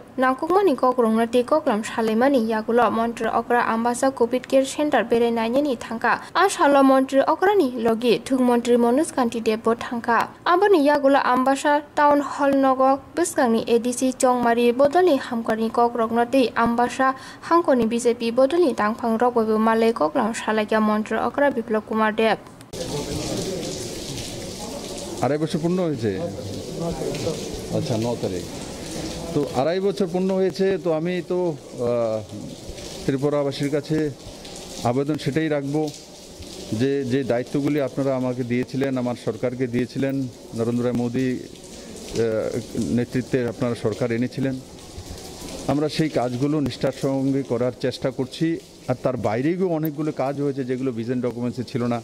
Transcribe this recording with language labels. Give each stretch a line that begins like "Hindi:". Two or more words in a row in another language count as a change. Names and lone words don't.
Kok Borok: nangkukmani kokrongna te koklam salemani yagulo montre okra ambasa
English: covid care center
Kok Borok: bere nainani thangka a salo montre okrani logi thuk montre Manoj Kanti Dev Thangka aboni yagulo ambasa
English: town hall
Kok Borok: nogo biskangni ADC Chongmari bodoli hamkorni kokrokno te ambasa hangkorni BJP bodoli tangphang rokbai malai koklam salakya montre okra Biplop Kumar Dev
Bangla: আড়াই বছর পূর্ণ হয়েছে আচ্ছা 9 তারিখ তো আড়াই বছর পূর্ণ হয়েছে তো আমি তো ত্রিপুরাবাসীর কাছে আবেদন সেটাই রাখবো যে যে দায়িত্বগুলি আপনারা আমাকে দিয়েছিলেন আমার সরকারকে দিয়েছিলেন নরেন্দ্র মোদী নেতৃত্বে আপনারা সরকার এনেছিলেন আমরা সেই কাজগুলো নিষ্ঠার সঙ্গে করার চেষ্টা করছি আর তার বাইরেও অনেকগুলো কাজ হয়েছে যেগুলো
English: vision documents
Bangla: ছিল না।